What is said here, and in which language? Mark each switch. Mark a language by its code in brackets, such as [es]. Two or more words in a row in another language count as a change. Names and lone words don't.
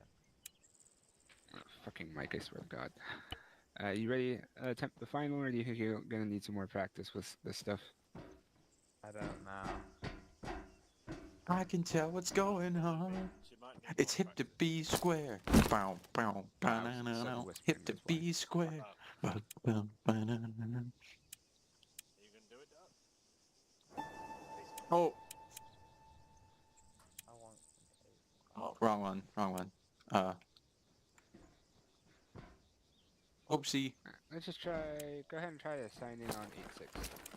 [en] Fucking Mike, I swear to God. You ready to attempt the final, or do you think you're gonna need some more practice with this stuff? I don't know. I can tell what's going on. It's hip to be square. Bow, bow, ba-na-na-na. Hip to be square. Ba, ba, ba-na-na-na. Are you gonna do it, Doc? Oh. I want Oh, wrong one. Wrong one. Oopsie. Let's just try. Go ahead and try to sign in on 8-6.